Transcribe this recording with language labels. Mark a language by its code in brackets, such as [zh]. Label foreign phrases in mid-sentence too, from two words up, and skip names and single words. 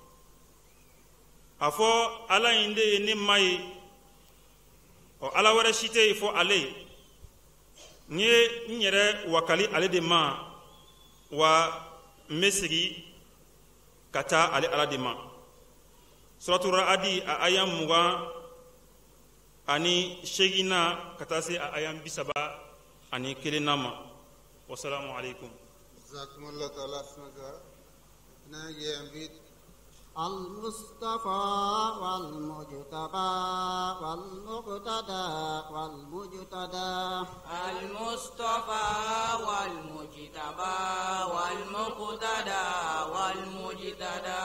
[bm] a fɔ Ala in de ye ne ma ye Ala wɛrɛ si tɛ yen fɔ ale n ye n yɛrɛ wakali ale de ma wa n bɛ segin ka taa ale Ala de ma Suratul Ra'd a aya 28 ka taa se a aya 31 ma [ar] والسلام عليكم جزاكم الله تعالى خيرا [bm] na ye ambit [ar] المصطفى والمجتبى والمقتدى والمجتدى المصطفى والمجتبى والمقتدى والمجتدى